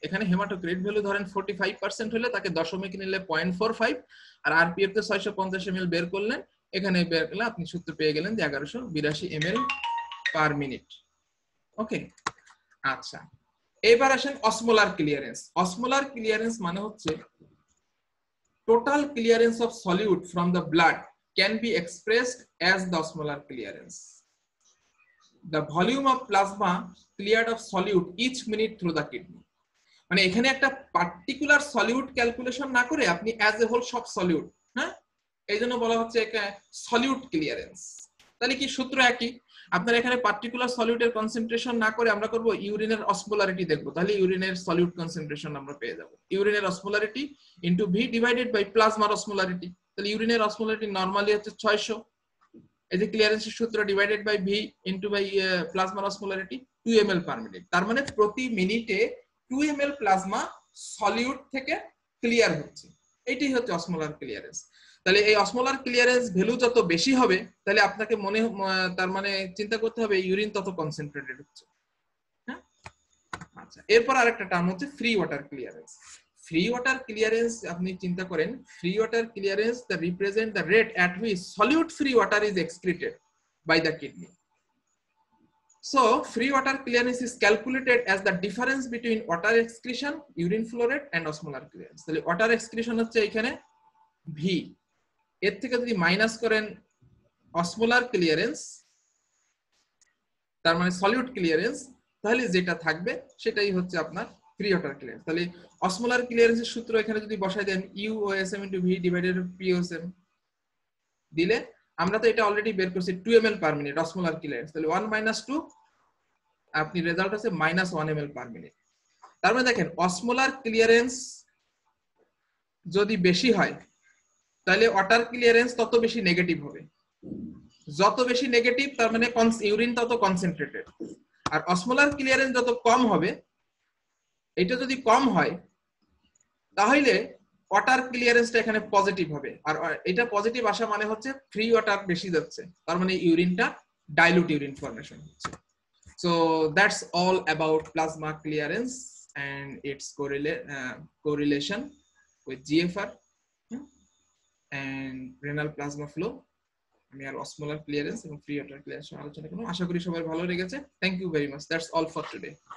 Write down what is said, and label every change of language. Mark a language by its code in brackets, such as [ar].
[bn] এখানে haematocrit value ধরেন 45% হলে তাকে দশমিক নিলে 0.45 আর আরপিএফ তে 650 ml বের করলেন, এখানে বের করলে আপনি সূত্র পেয়ে গেলেন যে 1182 ml পার মিনিট। ওকে, আচ্ছা এবার আসেন অসমোলার ক্লিয়ারেন্স। অসমোলার ক্লিয়ারেন্স মানে হচ্ছে [en] total clearance of solute from the blood can be expressed as the osmolar clearance, the volume of plasma cleared of solute each minute through the kidney। [bn] মানে এখানে একটা particular solute calculation না করে আপনি as a whole সব solute, হ্যাঁ, এই জন্য বলা হচ্ছে সলিউট ক্লিয়ারেন্স। তাহলে কি সূত্র একই, আপনার এখানে পার্টিকুলার সলিউটের কনসেন্ট্রেশন না করে আমরা করব ইউরিনের অসমোলারিটি দেখব, তাহলে ইউরিনের সলিউট কনসেন্ট্রেশন আমরা পেয়ে যাব ইউরিনের osmolarity into b divided by প্লাজমার osmolarity. তাহলে ইউরিনের অসমোলারিটি নরমালি হচ্ছে 600, এই যে ক্লিয়ারেন্সের সূত্র divided by V into by প্লাজমার osmolarity 2 ml per minute. তার মানে প্রতি মিনিটে 2 ml প্লাজমা সলিউট থেকে ক্লিয়ার হচ্ছে, এইটাই হচ্ছে অসমোলার ক্লিয়ারেন্স। তাহলে এই অসমোলার ক্লিয়ারেন্স ভ্যালু যত বেশি হবে তাহলে আপনাকে তার মানে চিন্তা করতে হবে ইউরিন তত কনসেন্ট্রেটেড হচ্ছে, হ্যাঁ। আচ্ছা, এরপর আরেকটা টার্ম হচ্ছে [en] Free water clearance. Free water clearance [bn] আপনি চিন্তা করেন, [en] Free water clearance the represent the rate at which solute free water is excreted by the kidney. So free water clearance is calculated as the difference between water excretion, urine flow rate and osmolar clearance. [bn] তাহলে water excretion হচ্ছে এখানে V, এর থেকে যদি minus করেন osmolar clearance তার মানে solute clearance, তাহলে যেটা থাকবে সেটাই হচ্ছে আপনার ফ্রি ওয়াটার ক্লিয়ারেন্স। তাহলে অসমোলার ক্লিয়ারেন্সের সূত্র এখানে যদি বসাই দেন UOSM into V divided by POSM দিলে, আমরা তো এটা অলরেডি বের করছি 2 ml per minute osmolar clearance, তাহলে 1 মাইনাস 2 আপনি রেজাল্ট আছে -1 ml পার মিনিট। তার মানে দেখেন অসমোলার ক্লিয়ারেন্স যদি বেশি হয় তাহলে ওয়াটার ক্লিয়ারেন্স তত বেশি নেগেটিভ হবে, যত বেশি নেগেটিভ তার মানে ইউরিন তত কনসেন্ট্রেটেড। আর অসমোলার ক্লিয়ারেন্স যত কম হবে, এটা যদি কম হয় তাহলে ওয়াটার ক্লিয়ারেন্সটা এখানে পজিটিভ হবে, আর এটা পজিটিভ আসা মানে হচ্ছে ফ্রি ওয়াটার বেশি যাচ্ছে, তার মানে ইউরিনটা ডাইলুট ইউরিন ফর্মেশন হচ্ছে। [en] So that's all about plasma clearance and its correlation with GFR and renal plasma flow. আমি আর osmolar clearance এবং free water clearance আলোচনা করব। [bn] আশা করি সবাই ভালো লেগেছে। [en] Thank you very much. That's all for today.